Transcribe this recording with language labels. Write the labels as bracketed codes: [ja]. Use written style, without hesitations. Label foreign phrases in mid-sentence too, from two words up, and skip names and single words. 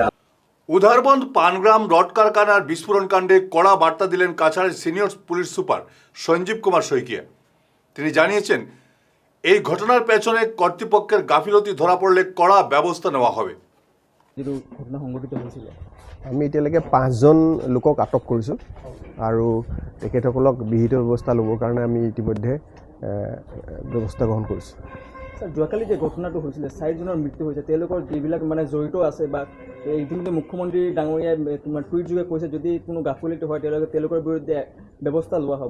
[bn] উধারবন্দ পানগ্রাম রড কারখানার বিস্ফোরণ কাণ্ডে কড়া বার্তা দিলেন কাছাড়ের সিনিয়র পুলিশ সুপার সঞ্জীব কুমার শইকিয়া। তিনি জানিয়েছেন, এই ঘটনার পেছনে কর্তৃপক্ষের গাফিলতি ধরা পড়লে কড়া ব্যবস্থা নেওয়া হবে। [as] ঘটনা সংঘটিত হৈছিল, আমি এতিয়ালৈকে 5 জন লোকক আটক কৰিছোঁ আৰু তেখেতসকলক বিহিত ব্যৱস্থা ল'বৰ কাৰণে আমি ইতিমধ্যে ব্যৱস্থা গ্ৰহণ কৰিছোঁ। স্যার, যোৱাকালি যে ঘটনাটো হৈছিল 4 জনৰ মৃত্যু হৈছে, তেওঁলোকৰ যিবিলাক মানে জড়িত আছে বা ইতিমধ্যে মুখ্যমন্ত্ৰী ডাঙৰীয়াই তোমাৰ টুইট যোগে কৈছে যদি কোনো গাফিলতি হয় তেওঁলোকৰ বিৰুদ্ধে ব্যৱস্থা লোৱা হ'ব।